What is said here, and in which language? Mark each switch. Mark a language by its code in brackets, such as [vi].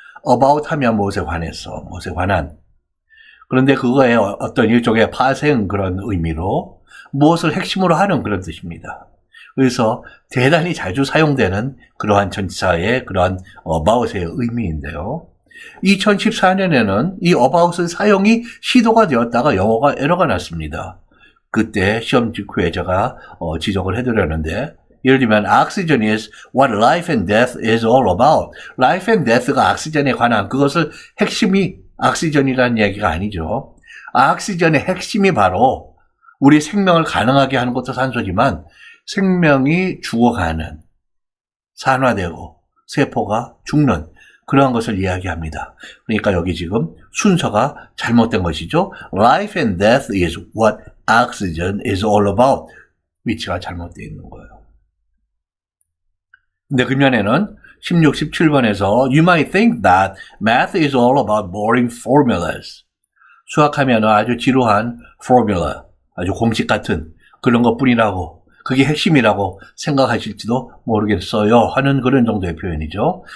[ko] about 하면 무엇에 관해서, 무엇에 관한. 그런데 그거에 어떤 일종의 파생 그런 의미로 무엇을 핵심으로 하는 그런 뜻입니다. 그래서 대단히 자주 사용되는 그러한 전치사의 그러한 about의 의미인데요. 2014년에는 이 about의 사용이 시도가 되었다가 영어가 에러가 났습니다. 그때 시험 직후에 제가 지적을 해드렸는데, 예를 들면 [en] oxygen is what life and death is all about. life and death [ko] 가 옥시전에 관한 그것을 핵심이 옥시전이라는 얘기가 아니죠. 옥시전의 핵심이 바로 우리 생명을 가능하게 하는 것도 산소지만 생명이 죽어가는, 산화되고 세포가 죽는 그러한 것을 이야기합니다. 그러니까 여기 지금 순서가 잘못된 것이죠. [en] Life and death is what oxygen is all about. [ko] 위치가 잘못되어 있는 거예요. 근데 금년에는 16, 17번에서 [en] You might think that math is all about boring formulas. [ko] 수학하면 아주 지루한 formula, 아주 공식 같은 그런 것뿐이라고, 그게 핵심이라고 생각하실지도 모르겠어요 하는 그런 정도의 표현이죠.